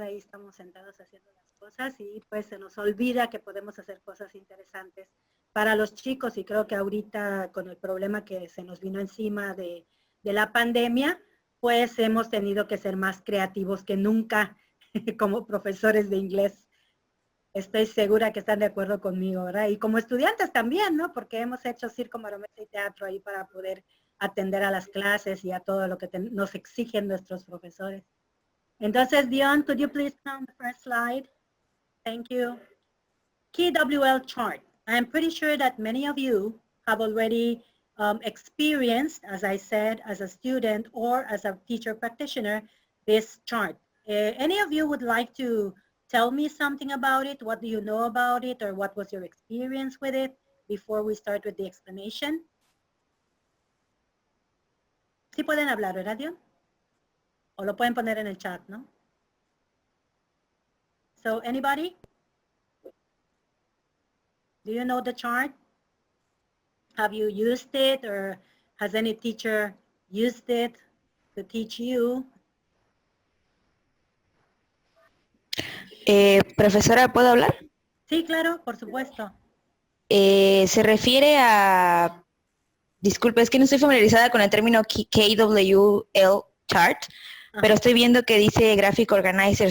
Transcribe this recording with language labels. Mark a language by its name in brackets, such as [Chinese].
[Spanish] Ahí estamos sentados haciendo las cosas y pues se nos olvida que podemos hacer cosas interesantes para los chicos y creo que ahorita con el problema que se nos vino encima de la pandemia, pues hemos tenido que ser más creativos que nunca como profesores de inglés. Estoy segura que están de acuerdo conmigo, ¿verdad? Y como estudiantes también, ¿no? Porque hemos hecho circo, marometa y teatro ahí para poder atender a las clases y a todo lo que nos exigen nuestros profesores. [English] Entonces, Deon, could you please come on the first slide? Thank you. KWL chart. I'm pretty sure that many of you have already experienced, as I said, as a student or as a teacher practitioner, this chart. Any of you would like to tell me something about it? What do you know about it, or what was your experience with it before we start with the explanation? [Spanish] Sí pueden hablar, ¿verdad, Dion? O lo pueden poner en el chat, ¿no? [English] So, anybody? Do you know the chart? Have you used it, or has any teacher used it to teach you? [Spanish] Profesora, ¿puedo hablar? Sí, claro, por supuesto. Se refiere a... Disculpe, es que no estoy familiarizada con el término KWL chart, pero estoy viendo que dice Graphic Organizer.